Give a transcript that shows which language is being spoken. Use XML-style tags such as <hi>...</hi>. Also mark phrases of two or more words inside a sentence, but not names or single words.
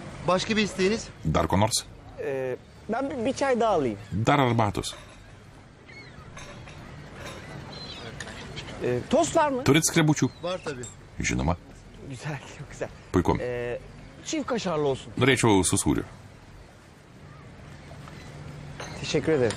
<tr>Başka bir isteğiniz?</tr> <lt>Dar ko nors?</lt> <tr>Ben bir çay daha alayım.</tr> <lt>Dar arbatos.</lt> <tr>Tost var mı?</tr> <lt>Turit skrebučių?</lt> <tr>Var tabii.</tr> <lt>Žinoma.</lt> <tr>Güzel, çok güzel.</tr> <lt>Puiku.</lt> <tr>Çift kaşarlı olsun.</tr> <lt>Norėčiau su sūriu.</lt> <tr>Teşekkür ederim.</tr>